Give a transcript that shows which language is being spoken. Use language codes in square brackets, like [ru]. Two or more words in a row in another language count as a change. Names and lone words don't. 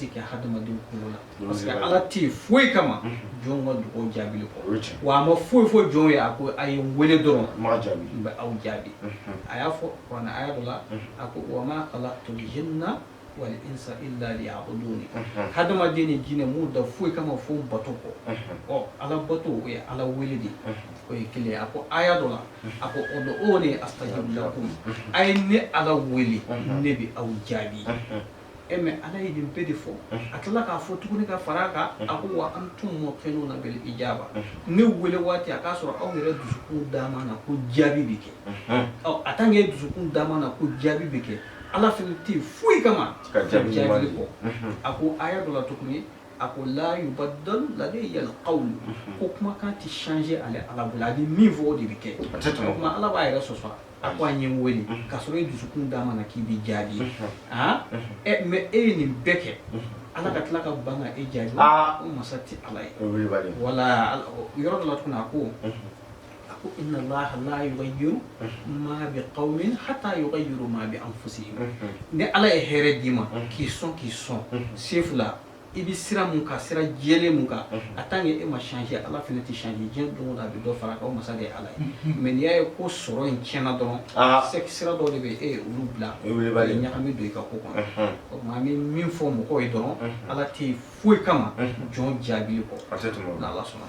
[bm] kɛ hadamadenw kunkolo la parce que ala tɛ yen foyi kama jɔnw ka dugawu jaabili kɔ wa a ma foyi fɔ jɔnw ye a ko a ye n wele dɔrɔn n bɛ aw jaabi a y'a fɔ kuranɛ aya dɔ la a ko [ar] وما خلقت الجن والإنس إلا [bm] liya'budun hadamaden ni jinɛ mun da foyi kama fo n bato kɔ ɔ ala bato o ye ala wele de o ye kelen a ko aya dɔ la a ko [ar] ادعوني أستجب لكم [bm] a ye ne ala wele ne bɛ aw jaabi mais ala ye nin bɛɛ de fɔ a tila k'a fɔ tuguni ka fara a kan a ko [ar] وأنتم موقنون بالإجابة [bm] ne wele waati a k'a sɔrɔ aw yɛrɛ dusukun d'a ma na ko jaabi bɛ kɛ ɔ a [fr] tant que [bm] dusukun d'a ma na ko jaabi bɛ kɛ ala fana tɛ yen foyi kama ka jaabi kɔ a ko aya dɔ la tuguni a ko [ar] لا يبدل لدي القول [bm] ko kumakan tɛ changer ale ala bolo a bɛ min fɔ o de bɛ kɛ o kuma ala b'a yɛrɛ sɔsɔ a ko a ɲɛ n wele k'a sɔrɔ e dusukun d'a ma na k'i bɛ jaabi mais e ye nin bɛɛ kɛ ala ka tila ka ban ka e jaabi o masa tɛ ala ye wala yɔrɔ dɔ la tuguni a ko [ar] إن الله لا يغير ما بقوم حتى يغيروا ما بأنفسهم [bm] ne ala ye hɛrɛ d'i ma k'i sɔn sefula i bɛ sira mun kan sira jɛlen mun kan a [fr] tant que [bm] e ma changer ala fana tɛ changer diɲɛ don o don a bɛ dɔ fara kan o masa de ye ala ye mais n'i y'a ye ko sɔrɔ in tiɲɛna dɔrɔn sira dɔw de bɛ e olu bila ɲagami don i ka ko kɔnɔ o tuma an bɛ min fɔ mɔgɔw ye dɔrɔn ala tɛ yen foyi kama jɔn jaabili kɔ n'ala sɔnna